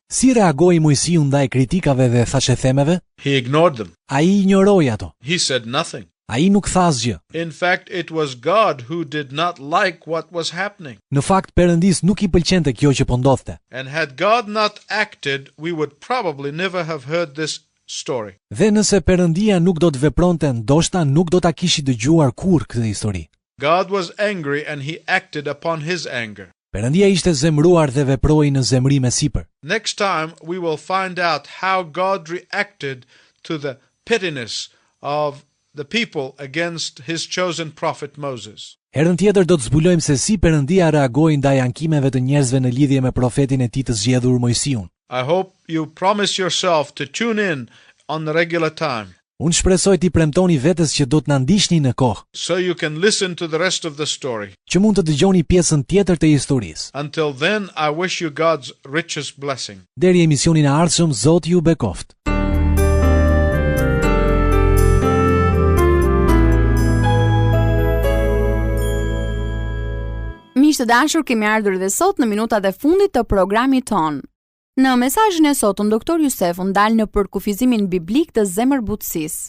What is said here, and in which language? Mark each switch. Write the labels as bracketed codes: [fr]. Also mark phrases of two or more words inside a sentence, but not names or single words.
[sq] Si reagoi Mojsiu ndaj kritikave dhe thashethemeve? [en] He ignored them. [sq] Ai injoroi ato. [en] He said nothing. [sq] Ai nuk tha asgjë. [en] In fact, it was God who did not like what was happening. [sq] Në fakt, Perëndis nuk i pëlqente kjo që po ndodhte. [en] And had God not acted, we would probably never have heard this story. [sq] Dhe nëse Perëndia nuk do të vepronte, ndoshta nuk do ta kishi dëgjuar kurrë këtë histori. [en] God was angry and he acted upon his anger. [sq] Perëndia ishte zemëruar dhe veproi në zemrim e sipër. [en] Next time, we will find out how God reacted to the pettiness of the people against his chosen prophet Moses. [sq] Herën tjetër do të zbulojmë se si Perëndia reagoi ndaj ankimeve të njerëzve në lidhje me profetin e tij të zgjedhur Mojsiun. [en] I hope you promise yourself to tune in on the regular time, [sq] Unë shpresoj t'i premtoni vetes që do të na ndiqni në kohë, [en] so you can listen to the rest of the story. [sq] që mund të dëgjoni pjesën tjetër të historisë. [en] Until then, I wish you God's richest blessing. [sq] Deri emisionin e ardhshëm, Zoti ju bekoft. Miq të dashur, kemi ardhur edhe sot në minutat e fundit të programit ton. Në mesazhin e sotëm, doktor Jusef ndal në përkufizimin biblik të zemërbutësisë.